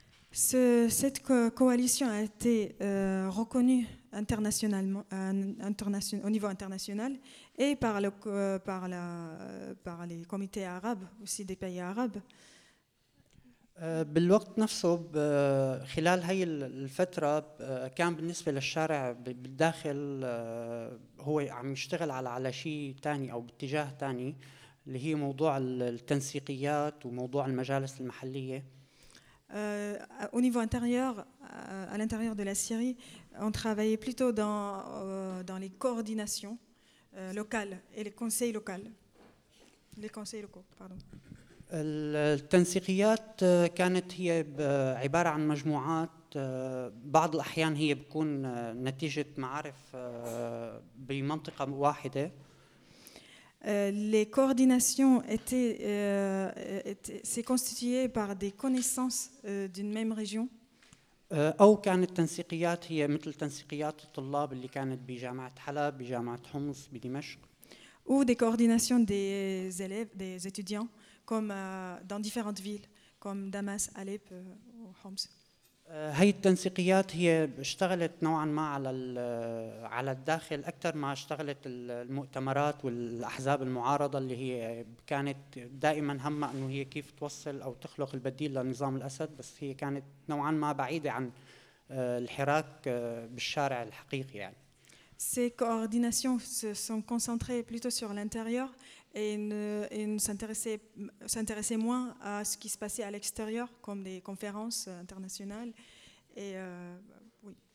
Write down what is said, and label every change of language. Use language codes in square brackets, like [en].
[fr] Cette coalition a été reconnue internationalement, au niveau international, et par le par les comités arabes aussi des pays arabes. [ar] بالوقت نفسه خلال هاي الفترة كان بالنسبة للشارع بالداخل هو عم يشتغل على شيء تاني أو باتجاه تاني اللي هي موضوع التنسيقيات وموضوع المجالس المحلية. [fr] Au niveau intérieur, à l'intérieur de la Syrie, on travaillait plutôt dans, dans les coordinations locales et les conseils locaux. Les conseils locaux, pardon. [ar] التنسيقيات كانت هي عبارة عن مجموعات، بعض الأحيان هي بكون نتيجة معارف بمنطقة واحدة. [fr] Les coordinations étaient, étaient s'est constituée par des connaissances d'une même région. [ar] أو كانت التنسيقيات هي مثل تنسيقيات الطلاب اللي كانت بجامعة حلب، بجامعة حمص، بدمشق. [fr] Ou des coordinations des élèves, des étudiants, comme dans différentes villes, comme Damas, Alep ou Homs. [ar] هاي التنسيقيات هي اشتغلت نوعا ما على الداخل اكثر ما اشتغلت المؤتمرات والاحزاب المعارضه اللي هي كانت دائما همها انه هي كيف توصل او تخلق البديل لنظام الاسد، بس هي كانت نوعا ما بعيده عن الحراك بالشارع الحقيقي. يعني [fr] ces coordinations se sont concentrées plutôt sur l'intérieur et ne s'intéressaient moins à ce qui se passait à l'extérieur comme des conférences internationales et oui.